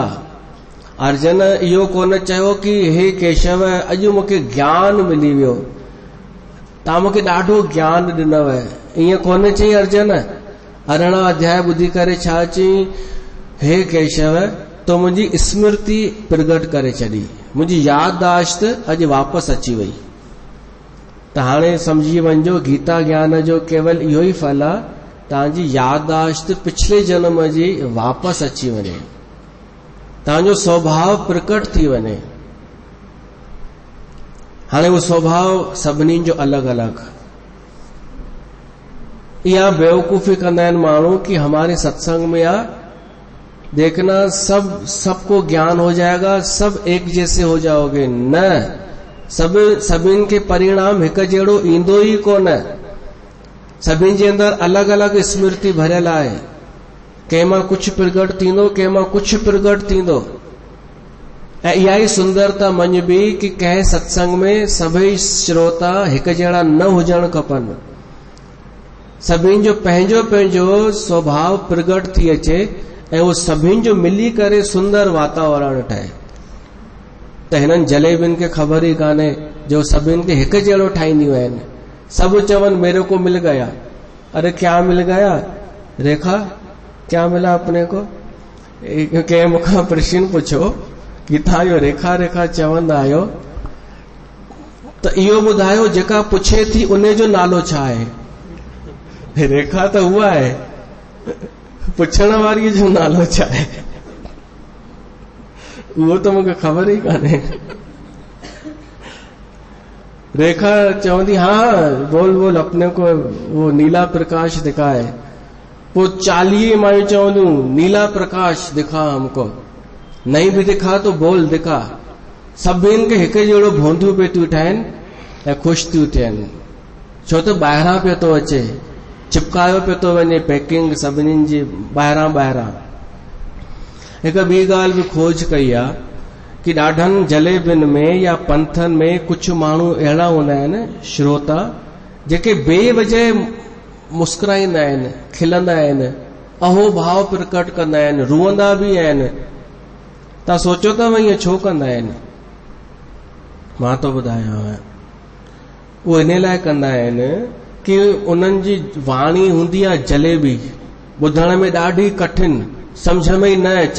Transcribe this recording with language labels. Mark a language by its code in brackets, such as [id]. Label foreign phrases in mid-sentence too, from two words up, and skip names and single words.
[sd] अर्जुन इहो कोन चयो कि हे केशव अॼु मूंखे ज्ञान मिली वियो, तव्हां मूंखे ॾाढो ज्ञान ॾिनव, ईअं कोन चई अर्जुन। 18 अध्याय ॿुधी करे छा चई? हे केशव तो मुंहिंजी स्मृति प्रगट करे छॾी, मुंहिंजी याददाश्त अॼु वापसि अची वई। त हाणे सम्झी वञिजो, गीता ज्ञान जो केवल इहो ई फल आहे, तव्हांजी याददाश्त पिछले जन्म जी वापसि अची वञे, तव्हांजो स्वभाव प्रकट थी वञे। हाणे उहो स्वभाव सभिनी जो अलॻि अलॻि। इहा बेवकूफ़ी कंदा आहिनि माण्हू कि [hi] हमारे सत्संग में आ, देखना सबको ज्ञान हो जाएगा, सब एक जैसे हो जाओगे। [sd] न, सभिनि खे परिणाम हिकु जहिड़ो ईंदो ई कोन। सभिनि जे अंदरि अलॻि अलॻि स्मृति भरियल आहे। कंहिंमां कुझु प्रगट थींदो, कंहिंमां कुझु प्रगट थींदो। ऐं इहा ई सुंदरता मञबी कि कंहिं सत्संग में सभई श्रोता हिकु जहिड़ा न हुजण खपनि। सभिनि जो पंहिंजो पंहिंजो स्वभाव प्रगट थी अचे ऐं उहो सभिनि जो मिली करे सुंदर वातावरण ठहे। त हिननि जलेबियुनि खे ख़बर ई कान्हे जो सभिनि खे हिकु जहिड़ो ठाहींदियूं आहिनि। सब चवन [hi] मेरे को मिल गया। अरे क्या मिल गया? रेखा क्या मिला अपने को? [sd] कंहिं मूंखां प्रश्न पुछो कि तव्हां इहो रेखा रेखा चवंदा आहियो, त इहो ॿुधायो जेका पुछे थी उन जो नालो छा आहे? रेखा त उहा आहे, पुछण वारीअ जो नालो छा आहे? उहो त मूंखे ख़बर ई कान्हे। [hi] रेखा चवंदी हाँ बोल बोल अपने को वो नीला प्रकाश दिखाए। वो 40 [sd] मायूं चवंदियूं [hi] नीला प्रकाश दिखा हमको, नहीं भी दिखा तो बोल दिखा। [sd] सभिनि खे हिकु जहिड़ो भोंदियूं पियो थियूं ठाहिनि ऐं ख़ुशि थियूं थियनि, छो त ॿाहिरां पियो थो अचे, चिपकायो पियो थो वञे पैकिंग सभिनीनि जी ॿाहिरां। हिकु ॿी ॻाल्हि बि खोज कई आहे कि ॾाढनि जलेबियुनि में या पंथनि में कुझु माण्हू अहिड़ा हूंदा आहिनि श्रोता जेके बेवजह मुस्कुराईंदा आहिनि, खिलंदा आहिनि, अहो भाव प्रकट कंदा आहिनि, रुअंदा बि आहिनि। तव्हां सोचो था ईअं छो कंदा आहिनि? मां तो ॿुधायां, उहो इन लाइ कंदा आहिनि कि उन्हनि जी वाणी हूंदी आहे जलेबी, ॿुधण में ॾाढी कठिन, सम्झ में ई न अचे।